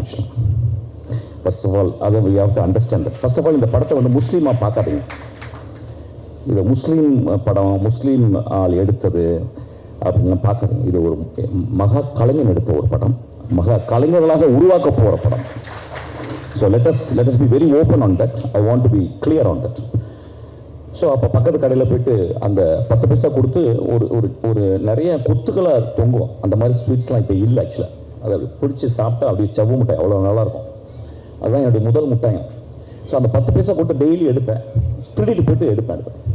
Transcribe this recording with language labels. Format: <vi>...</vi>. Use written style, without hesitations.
<en>ஆக்சுவலாக first of all அதை we have to understand. First of all</en> <ta>இந்த படத்தை வந்து முஸ்லீமாக பார்க்காதீங்க. இது முஸ்லீம் படம், முஸ்லீம் ஆள் எடுத்தது அப்படின்னு பார்க்காதீங்க. இது ஒரு மகா கலைஞன் எடுத்த ஒரு படம், மகா கலைஞர்களாக உருவாக்க போகிற படம்.</ta> <en>So let us be very open on that. I want to be clear on that.</en> <ta>So அப்போ பக்கத்து கடையில் போய்ட்டு அந்த 10 பைசா கொடுத்து ஒரு நிறைய கொத்துக்களாக தொங்கும். அந்த மாதிரி ஸ்வீட்ஸ்லாம் இப்போ இல்லை. ஆக்சுவலாக அதை பிடிச்சி சாப்பிட்டா அப்படியே செவ்வு மிட்டாய் அவ்வளோ நல்லாயிருக்கும். அதுதான் என்னுடைய முதல் மிட்டாயம். ஸோ அந்த 10 பைசா கொடுத்து டெய்லி எடுப்பேன், திருடிட்டு போய்ட்டு எடுப்பேன்.</ta>